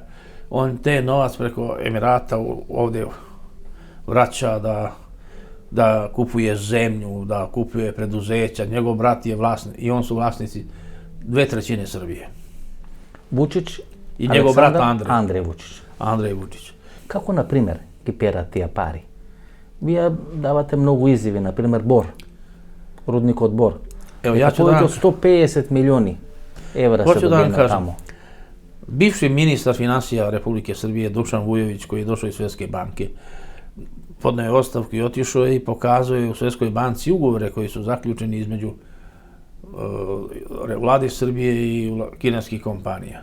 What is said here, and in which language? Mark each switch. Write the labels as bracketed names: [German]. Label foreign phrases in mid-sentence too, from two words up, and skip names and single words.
[Serbian] On te novac preko Emirata ovdje vraća da kupuje zemlju, da kupuje preduzeća. Njegov brat je vlasnik i on su vlasnici 2/3 Srbije. Vučić, i njegov brat Andrej Vučić. Andrej Vučić. Kako, na primjer, kipera tija pari? [Macedonian] Вие давате многу изјави, например Бор, рудникот Бор. [Serbian] Evo, ja ću da [Macedonian] Повеќе [Serbian] vam, [Macedonian] од 150 милиони евра се [Serbian] Hoću da vam [Macedonian] добиена [Serbian] kažem. [Macedonian] таму. [Serbian] bivši ministar financija Republike Srbije, Dušan Vujović, koji je došao iz Svetske banke, podneo je ostavku i otišao je i pokazuje u Svetskoj banci ugovore koji su zaključeni između vlade Srbije i kineskih kompanija.